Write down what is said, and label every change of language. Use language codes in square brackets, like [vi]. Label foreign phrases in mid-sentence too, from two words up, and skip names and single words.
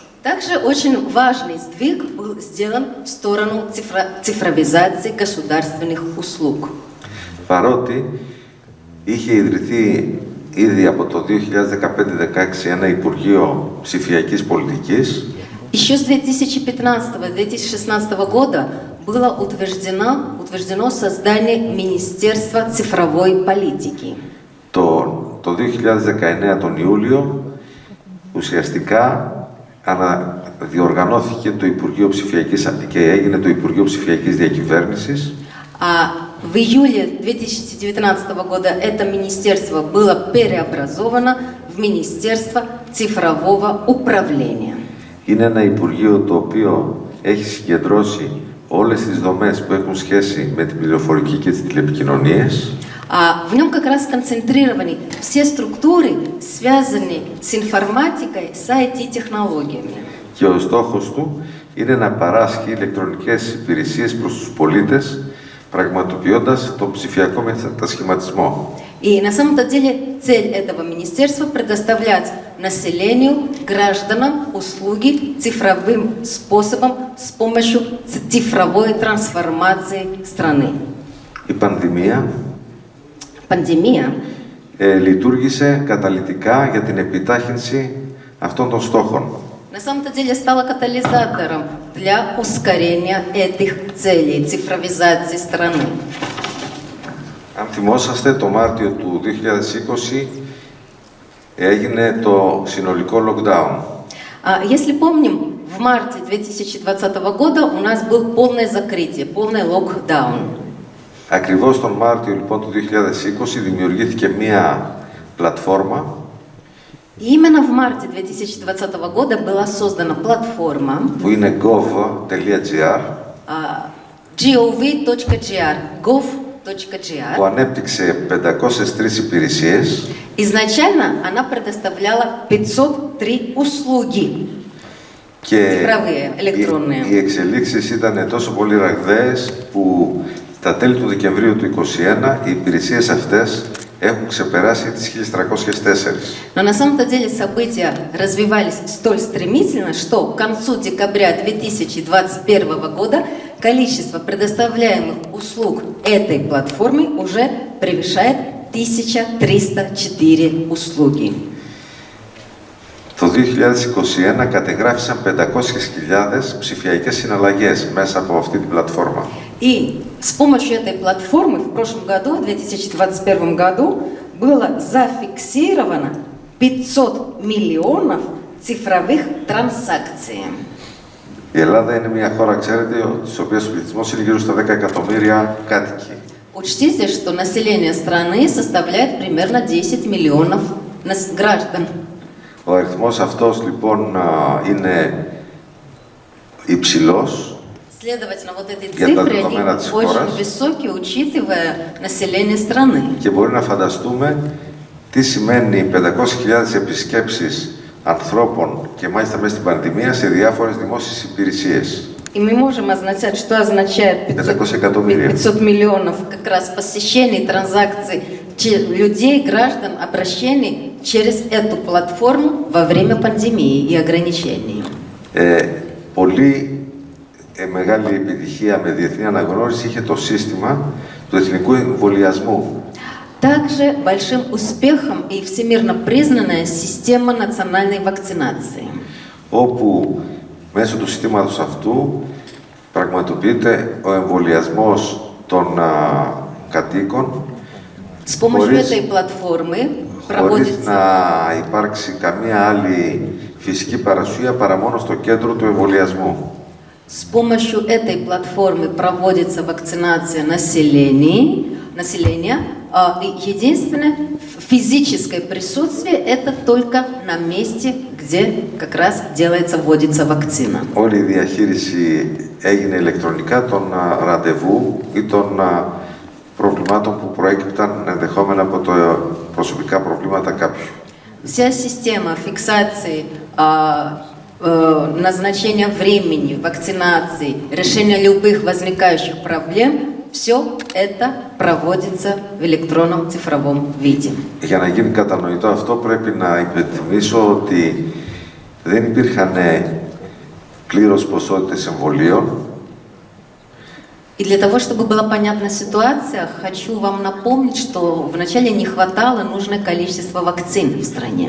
[ru] Также очень важный сдвиг был сделан в сторону цифровизации государственных услуг. [el] Παρότι είχε ιδρυθεί ήδη από το 2015-16 ένα Υπουργείο Ψηφιακής Πολιτικής, [ru] Еще с 2015-2016 года было утверждено создание Министерства цифровой политики. [el] το 2019 τον Ιούλιο ουσιαστικά διοργανώθηκε το Υπουργείο Ψηφιακής και έγινε το Υπουργείο Ψηφιακής Διακυβέρνησης. [ru] А в июле 2019 года это министерство было преобразовано в Министерство цифрового управления. [el] Είναι ένα Υπουργείο το οποίο έχει συγκεντρώσει όλες τις δομές που έχουν σχέση με την πληροφορική και τις τηλεπικοινωνίες. [ru] В нем как раз сконцентрированы все структуры, связанные с информатикой, с IT-технологиями. [el] Και ο στόχος του είναι να παράσχει ηλεκτρονικές υπηρεσίες προς τους πολίτες, πραγματοποιώντας τον ψηφιακό μετασχηματισμό. [ru] И на самом-то деле цель этого министерства предоставлять населению, гражданам услуги цифровым способом с помощью цифровой трансформации страны. [el] Η [ru] Пандемия [el] λειτουργήσε καταλυτικά για την επιτάχυνση αυτών των στόχων. [ru] на самом-то деле стала катализатором для ускорения этих целей, цифровизации страны. [el] Αν θυμόσαστε, το Μάρτιο του 2020 έγινε το συνολικό lockdown. [ru] Если помним, в марте 2020 года у нас было полное закрытие, полный локдаун. [el] Ακριβώς τον Μάρτιο λοιπόν του 2020 δημιουργήθηκε μία πλατφόρμα [ru] И именно в марте 2020 года была создана платформа [el] που είναι gov.gr gov.gr που ανέπτυξε 503 υπηρεσίες. [ru] Изначально она предоставляла 503 услуги [el] Και [ru] цифровые, электронные. [el] οι εξελίξεις ήταν τόσο πολύ ραγδαίες που στα τέλη του Δεκεμβρίου του 2021 οι υπηρεσίες αυτές έχουν ξεπεράσει τις 1304. [ru] Но на самом-то деле события развивались столь стремительно, что к концу декабря 2021 года количество предоставляемых услуг этой платформы уже превышает 1304 услуги. [el] Το 2021 κατεγράφησαν 500.000 ψηφιακές συναλλαγές μέσα από αυτή την πλατφόρμα. [ru] И с помощью этой платформы в прошлом году, в 2021 году, было зафиксировано 500 миллионов цифровых транзакций. [el] Η Ελλάδα είναι μια χώρα, ξέρετε, της οποίας ο πληθυσμός είναι γύρω στα 10 εκατομμύρια κάτοικοι. [ru] Учтите, что население страны составляет примерно 10 миллионов граждан. [el] Ο αριθμός αυτός λοιπόν είναι υψηλός. [ru] Следовательно, вот эти [el] Για τα [ru] цифры, [el] δεδομένα [ru] они [el] της [ru] очень [el] χώρας. [ru] высокие, учитывая население страны. [el] Και μπορεί να φανταστούμε τι σημαίνει 500.000 επισκέψεις ανθρώπων και μάλιστα μέσα στην πανδημία σε διάφορες δημόσιες υπηρεσίες. [ru] И мы можем означать, что означает [el] 500 εκατομμύρια. [ru] 500 миллионов как раз посещений, транзакций людей, граждан, обращений через эту платформу во время пандемии и ограничений. [el] Πολύ μεγάλη επιτυχία με διεθνή αναγνώριση είχε το σύστημα του εθνικού εμβολιασμού. [ru] Также большим успехом и всемирно признанная система национальной вакцинации. [el] Όπου μέσω του συστήματος αυτού πραγματοποιείται ο εμβολιασμός των κατοίκων [ru] С помощью этой платформы [el] χωρίς [ru] проводится... [el] να υπάρξει καμία άλλη φυσική παρουσία παρά μόνο στο κέντρο του εμβολιασμού. [ru] С помощью этой платформы проводится вакцинация населения, населения. И единственное физическое присутствие это только на месте, где как раз вводится вакцина. [el] Όλη η διαχείριση έγινε ηλεκτρονικά των ραντεβού ή των προβλημάτων που προέκυπταν ενδεχόμενα από προσωπικά προβλήματα κάποιου. [ru] Вся система фиксации, назначения времени, вакцинации, решения любых возникающих проблем, все это проводится в электронном цифровом виде. [el] Για να γίνει κατανοητό αυτό πρέπει να υπενθυμίσω ότι δεν υπήρχαν πλήρως ποσότητες εμβολίων. [ru] И для того, чтобы была понятна ситуация, хочу вам напомнить, что вначале не хватало нужное количество вакцин в стране.